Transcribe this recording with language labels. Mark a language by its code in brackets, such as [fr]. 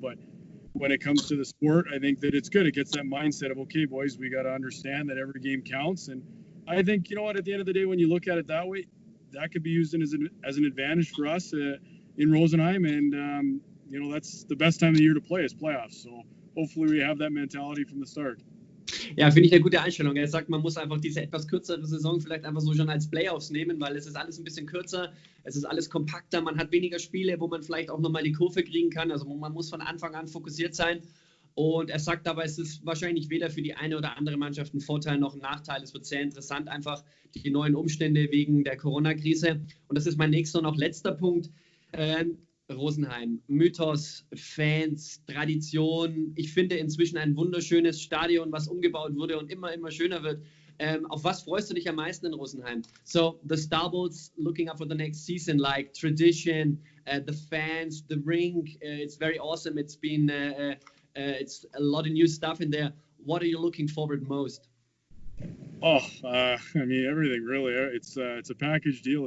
[en] But when it comes to the sport, I think that it's good. It gets that mindset of, okay, boys, we got to understand that every game counts. And I think, at the end of the day, when you look at it that way, that could be used as an advantage for us in Rosenheim. And, that's the best time of the year to play is playoffs. So hopefully we have that mentality from the start. [de] Ja, finde ich eine gute Einstellung. Er sagt, man muss einfach diese etwas kürzere Saison vielleicht einfach so schon als Playoffs nehmen, weil es ist alles ein bisschen kürzer, es ist alles kompakter, man hat weniger Spiele, wo man vielleicht auch nochmal die Kurve kriegen kann, also man muss von Anfang an fokussiert sein. Und er sagt aber, es ist wahrscheinlich weder für die eine oder andere Mannschaft ein Vorteil noch ein Nachteil. Es wird sehr interessant, einfach die neuen Umstände wegen der Corona-Krise. Und das ist mein nächster und auch letzter Punkt. Rosenheim, Mythos, Fans, Tradition. Ich finde inzwischen ein wunderschönes Stadion, was umgebaut wurde und immer schöner wird. Auf was freust du dich am meisten in Rosenheim? [en] So, the Starbulls looking up for the next season, like tradition, the fans, the rink, it's very awesome. It's been, it's a lot of new stuff in there. What are you looking forward most? I mean, everything really. It's a package deal.